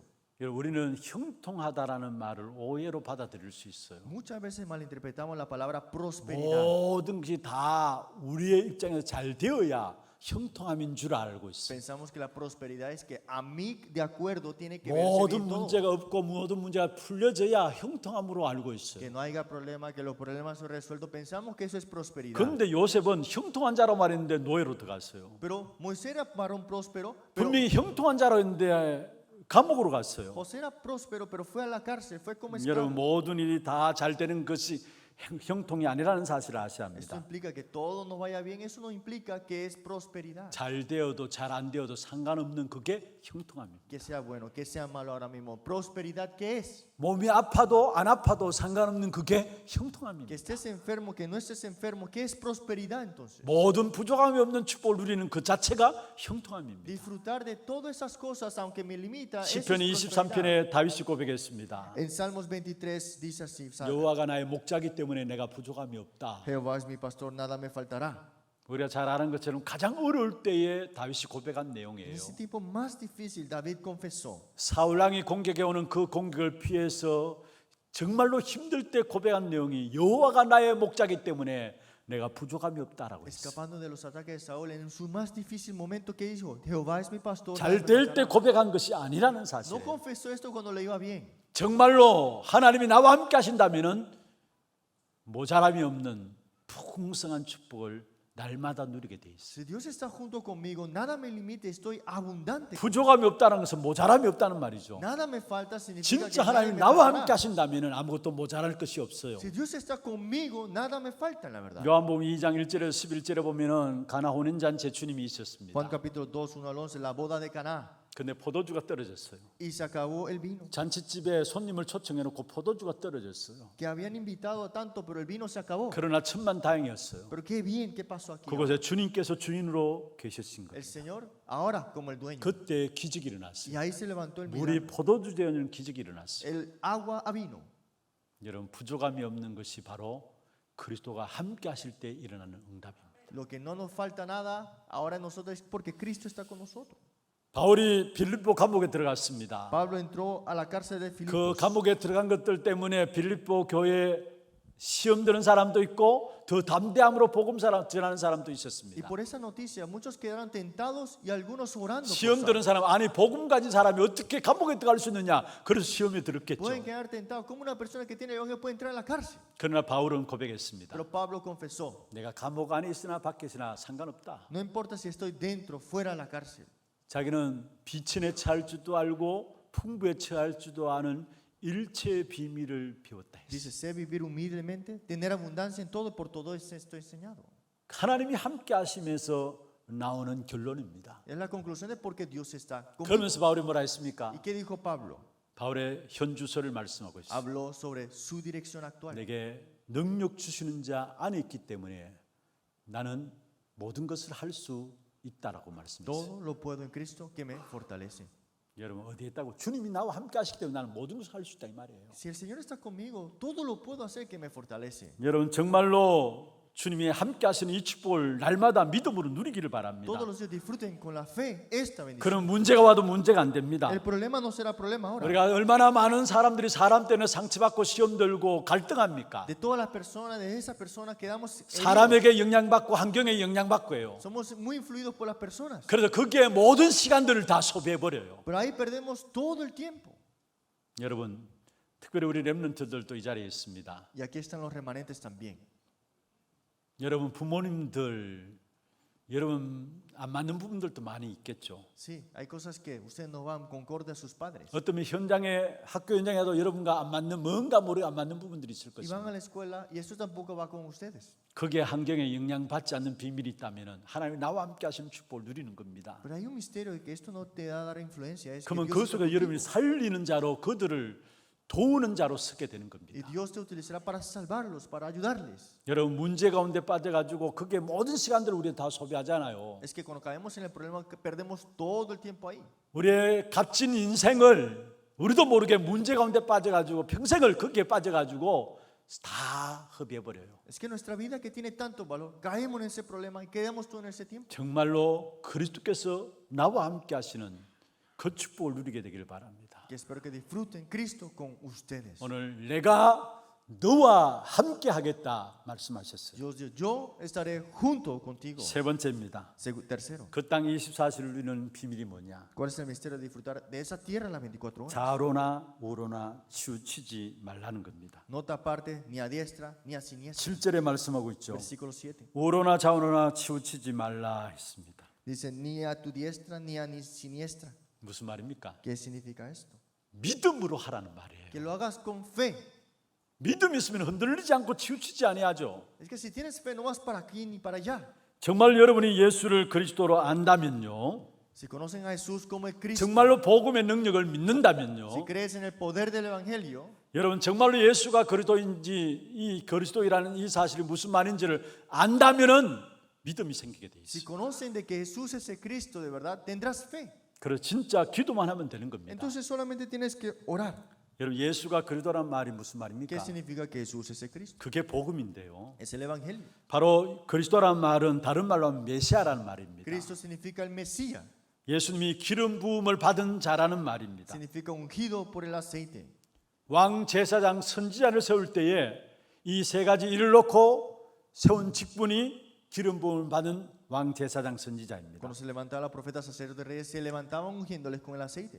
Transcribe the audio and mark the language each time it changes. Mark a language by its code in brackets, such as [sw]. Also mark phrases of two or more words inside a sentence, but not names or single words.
[ko] 여러분, 우리는 형통하다라는 말을 오해로 받아들일 수 있어요. [es] Muchas veces malinterpretamos la palabra prosperidad. [ko] 모든 것이 다 우리의 입장에서 잘 되어야 형통함인 줄 알고 있어요. [es] Pensamos que la prosperidad es que a mí de acuerdo tiene que verse [ko] 모든 [es] bien todo. [ko] 문제가 없고 모든 문제가 풀려져야 형통함으로 알고 있어요. [es] Que no haya problema, que los problemas son resueltos. Pensamos que eso es prosperidad. [ko] 그런데 요셉은 형통한 자로 말했는데 노예로 들어갔어요. [es] Pero Moisés era varón próspero, pero [ko] 분명히 형통한 자로 했는데 감옥으로 갔어요. [es] José era próspero, pero fue a la cárcel, fue como [ko] 여러분 [es] esclavo. [ko] 모든 일이 다 잘 되는 것이 형통이 아니라는 사실을 아셔야 [es] Esto [ko] 합니다. [es] implica que todo nos vaya bien, eso no implica que es prosperidad. [ko] 잘 되어도 잘 안 되어도 상관없는 그게 형통함입니다. [es] Que sea bueno, que sea malo ahora mismo. Prosperidad, ¿qué es? [ko] 몸이 아파도 안 아파도 상관없는 그게 [es] Que [ko] 형통함입니다. [es] estés enfermo, que no estés enfermo, ¿qué es prosperidad entonces? [ko] 모든 부족함이 없는 축복을 누리는 그 자체가 형통함입니다. [es] Disfrutar de todas esas cosas, aunque me limita, eso es [ko] 시편 [es] prosperidad. [ko] 23편에 다윗이 고백했습니다. [es] En Salmos 23 dice así: [ko] 여호와가 나의 목자기 때문에 내가 부족함이 없다. [es] Jehová es mi pastor, nada me faltará. [ko] 우리가 잘 아는 것처럼 가장 어려울 때에 다윗이 고백한 [es] En [ko] 내용이에요. [es] ese tiempo más difícil, David confesó. [ko] 사울 왕이 공격해 오는 그 공격을 피해서 정말로 힘들 때 고백한 내용이 여호와가 나의 목자기 때문에 내가 부족함이 없다라고 했어요. [es] escapando de los ataques de Saúl en su más difícil momento, que dijo, Jehová es mi pastor. [ko] 잘 될 때 고백한 것이 아니라는 사실. [es] No confesó esto cuando le iba bien. [ko] 정말로 하나님이 나와 함께 하신다면은 모자람이 없는 풍성한 축복을 날마다 누리게 돼 있어요. [es] Si Dios está junto conmigo, nada me limite, estoy abundante. [ko] 부족함이 없다는 것은 모자람이 없다는 말이죠. [es] Nada me falta significa que [ko] 진짜 [es] nada [ko] 하나님 [es] me [ko] 나와 [es] faltará. [ko] 함께 하신다면은 아무것도 모자랄 것이 없어요. [es] Si Dios está conmigo, nada me falta, la verdad. [ko] 요한복음 2장 1절에서 11절에 보면은 가나 혼인잔치에 주님이 있었습니다. [es] Juan capítulo 2, 1 al 11, la boda de Caná. [ko] 근데 포도주가 떨어졌어요. [es] Y se acabó el vino. [ko] 잔치집에 손님을 초청해 놓고 포도주가 떨어졌어요. [es] Que habían invitado a tanto, pero el vino se acabó. [ko] 그러나 천만다행이었어요. [es] Pero qué bien, ¿qué pasó aquí? [ko] 그곳에 주님께서 주인으로 계셨신 [es] El [ko] 거예요. [es] Señor ahora como el dueño. [ko] 그때 기적이 [es] Y [ko] 일어났어요. [es] ahí se levantó el [ko] 물이 [es] milagro. [ko] 포도주 되는 기적이 일어났어요. [es] El agua a vino. [ko] 여러분 부족함이 없는 것이 바로 그리스도가 함께 하실 때 일어나는 응답입니다. [es] Lo que no nos falta nada ahora en nosotros es porque Cristo está con nosotros. [ko] 바울이 빌립보 감옥에 들어갔습니다. [es] Pablo entró a la cárcel de [ko] 그 [es] Filipos. [ko] 감옥에 들어간 것들 때문에 빌립보 교회에 시험 드는 사람도 있고 더 담대함으로 복음 전하는 사람도 [es] Y [ko] 있었습니다. [es] por esa noticia muchos quedaron tentados y algunos orando. por [ko] 시험 드는 [es] Saulo. [ko] 사람, 아니 복음 가진 사람이 어떻게 감옥에 들어갈 수 있느냐, 그래서 시험에 들었겠죠. [es] Pueden quedar tentados. ¿Cómo una persona que tiene el evangelio puede entrar a la cárcel? [ko] 그러나 바울은 고백했습니다. [es] Pero Pablo confesó, [ko] 내가 감옥 안에 있으나 밖에 있으나 상관없다. [es] no importa si estoy dentro, fuera de la cárcel. [ko] 자기는 비천에 처할 줄도 알고 풍부에 처할 줄도 아는 일체의 비밀을 배웠다 했어요. [es] Dice, sé vivir humildemente, tener abundancia en todo, por todo esto enseñado. [ko] 하나님이 함께 하시면서 나오는 결론입니다. [es] Es la conclusión de por qué Dios está conmigo. [ko] 그러면서 바울이 뭐라 했습니까? [es] ¿Y qué dijo Pablo? [ko] 바울의 현주소를 말씀하고 있어요. [es] Habló sobre su dirección actual. [ko] 내게 능력 주시는 자 안에 있기 때문에 나는 모든 것을 할 수 있다라고 말씀했어요. [es] Todo lo puedo en Cristo que me fortalece. [ko] 여러분 어디에 있다고? 주님이 나와 함께 하시기 때문에 나는 모든 것을 할 수 있다 이 말이에요. [es] Si el Señor está conmigo, todo lo puedo hacer que me fortalece. [ko] 여러분 정말로 주님이 함께 하시는 이 축복을 날마다 믿음으로 누리기를 바랍니다. [es] Todos los días disfruten con la fe esta bendición. [ko] 그럼 문제가 와도 문제가 안 됩니다. [es] El problema no será problema ahora. [ko] 우리가 얼마나 많은 사람들이 사람 때문에 상처받고 시험 들고 갈등합니까? [es] De todas las personas, de esa persona quedamos heridos. [ko] 사람에게 영향받고 환경에 영향받고 해요. [es] Somos muy influidos por las personas. [ko] 그래서 거기에 모든 시간들을 다 소비해버려요. [es] Pero ahí perdemos todo el tiempo. [ko] 여러분 특별히 우리 렘넌트들도 이 자리에 있습니다. [es] Y aquí están los remanentes también. [ko] 여러분 부모님들 여러분 안 맞는 부분들도 많이 있겠죠. [es] Sí, hay cosas que ustedes no van concorde a sus padres. [ko] 어떤 현장에 학교 현장에도 여러분과 안 맞는 뭔가 모르게 안 맞는 부분들이 있을 [es] Y van [ko] 것입니다. [es] a la escuela y esto tampoco va con ustedes. [ko] 거기에 환경에 영향받지 않는 비밀이 있다면 하나님이 나와 함께 하시는 축복을 누리는 겁니다. [es] Pero hay un misterio de que esto no te da a dar influencia. Es que [ko] 그러면 [es] Dios [ko] 그 [es] está [ko] 속에 [es] contigo. [ko] 여러분이 살리는 자로 그들을 도우는 자로 서게 되는 [es] Y [ko] 겁니다. [es] Dios te utilizará para salvarlos, para ayudarles. [ko] 여러분 문제 가운데 빠져가지고 그게 모든 시간들을 우리 다 소비하잖아요. [es] Es que cuando caemos en el problema que perdemos todo el tiempo ahí. [ko] 우리의 값진 인생을 우리도 모르게 문제 가운데 빠져가지고 평생을 거기에 빠져가지고 다 허비해버려요. [es] Es que nuestra vida que tiene tanto valor, caemos en ese problema y quedamos todo en ese tiempo. [ko] 정말로 그리스도께서 나와 함께 하시는 그 축복을 누리게 되기를 바랍니다. [es] Que espero que disfruten Cristo con ustedes. [ko] 오늘 내가 너와 함께 하겠다 말씀하셨어요. [es] Dios dijo, yo estaré junto contigo. [ko] 세 번째입니다. [es] Tercero, [ko] 그 땅 24시를 누리는 비밀이 뭐냐? [es] ¿cuál es el misterio de disfrutar de esa tierra las 24 horas? [ko] 좌로나 우로나 치우치지 말라는 겁니다. [es] No taparte ni a diestra ni a siniestra. [ko] 7절에 말씀하고 있죠. [es] Versículo 7. [ko] 우로나 좌우로나 치우치지 말라 했습니다. [es] Dice, ni a tu diestra ni a ni siniestra. [ko] 무슨 말입니까? [es] ¿Qué significa esto? [ko] 믿음으로 하라는 말이에요. [es] Que lo hagas con fe. [ko] 믿음이 있으면 흔들리지 않고 치우치지 아니하죠. [es] Es que si tienes fe no vas para aquí ni para allá. [ko] 정말 여러분이 예수를 그리스도로 안다면요, [es] Si conocen a Jesús como el Cristo, [ko] 정말로 복음의 능력을 믿는다면요, [es] si crees en el poder del Evangelio, [ko] 여러분 정말로 예수가 그리스도인지 이 그리스도이라는 이 사실이 무슨 말인지를 안다면은 믿음이 생기게 돼 [es] si [ko] 있어요. [es] conocen de que Jesús es el Cristo de verdad, tendrás fe. [ko] 그래서 진짜 기도만 하면 되는 겁니다. [es] Entonces solamente tienes que orar. [ko] 여러분 예수가 그리스도란 말이 무슨 [es] ¿Qué [ko] 말입니까? [es] significa que Jesús es el Cristo? [ko] 그게 복음인데요. [es] Es el Evangelio. [ko] 바로 그리스도란 말은 다른 말로 하면 메시아라는 말입니다. [es] Cristo significa el Mesías. [ko] 예수님이 기름 부음을 받은 자라는 말입니다. [es] Significa ungido por el aceite. [ko] 왕 제사장 선지자를 세울 때에 이 세 가지 일을 놓고 세운 직분이 기름 부음을 받은 왕 제사장 선지자입니다. [es] Cuando se levantaba la profeta sacerdote reyes, se levantaban ungiéndoles con el aceite.